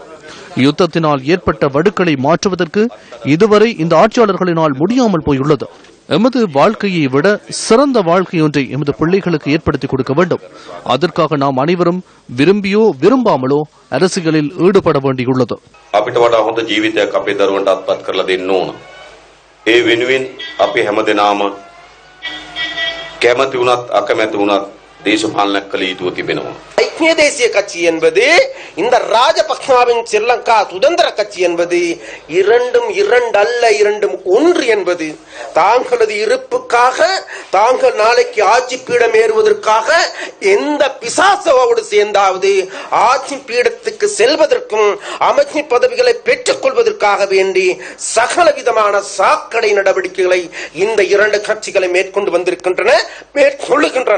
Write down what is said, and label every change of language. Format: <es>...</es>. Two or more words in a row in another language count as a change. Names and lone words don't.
<ta>யுத்தத்தினால் ஏற்பட்ட வடுக்களை மாற்றுவதற்கு இதுவரை இந்த ஆட்சியாளர்களினால் முடியாமல் போயுள்ளது. எமது வாழ்க்கையை விட சிறந்த வாழ்க்கை ஒன்றை எமது பிள்ளைகளுக்கு ஏற்படுத்தி கொடுக்க வேண்டும். அதற்காக நாம் அனைவரும் விரும்பியோ விரும்பாமலோ அரசியலில் ஈடுபட வேண்டியுள்ளது.</ta> <si>අපිට වඩා හොඳ ජීවිතයක් අපේ දරුවන්ට අත්පත් කරලා දෙන්න ඕන. ඒ වෙනුවෙන් අපි හැමදෙනාම කැමති වුණත් අකමැති වුණත් දේශපාලනයක් කළ යුතුව තිබෙනවා.</si> <ta>ஐக்கிய தேசிய கட்சி என்பது இந்த ராஜபக்சவின் ஸ்ரீலங்கா சுதந்திர கட்சி என்பது இரண்டும் இரண்டல்ல, இரண்டும் ஒன்று என்பது தாங்களது இருப்புக்காக, தாங்கள் நாளைக்கு ஆட்சி பீடம் ஏறுவதற்காக எந்த பிசாசோடு சேர்ந்தாவது ஆட்சி பீடத்துக்கு செல்வதற்கும் அமைச்சு பதவிகளை பெற்றுக் கொள்வதற்காக வேண்டி சகல விதமான சாக்கடை நடவடிக்கைகளை இந்த இரண்டு கட்சிகளை மேற்கொண்டு வந்திருக்கின்றன, மேற்கொள்ளுகின்றன.</ta>